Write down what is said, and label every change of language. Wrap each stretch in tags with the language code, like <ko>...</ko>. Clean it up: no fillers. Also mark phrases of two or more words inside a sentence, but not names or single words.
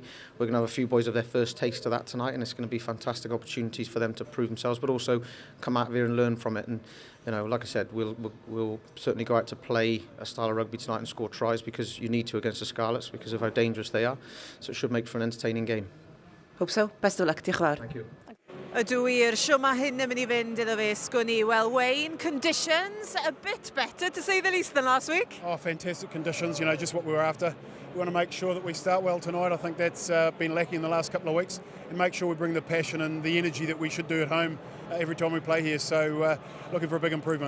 <en>We're going to have a few boys of their first taste of that tonight, and it's going to be fantastic opportunities for them to prove themselves, but also come out here and learn from it. And like I said, we'll certainly go out to play a style of rugby tonight and score tries, because you need to against the Scarlets because of how dangerous they are. So it should make for an entertaining game. Hope so. Best of luck.</en> <cy>Diolch yn fawr.</cy> <en>Thank you.</en> <cy>Ydw wir, sio mae hyn yn mynd I fynd iddo fe sgwn I.</cy> <en>Well, Wayne, conditions a bit better to say the least than last week. Oh, fantastic conditions, just what we were after. We want to make sure that we start well tonight. I think that's been lacking in the last couple of weeks, and make sure we bring the passion and the energy that we should do at home every time we play here. So looking for a big improvement.</en>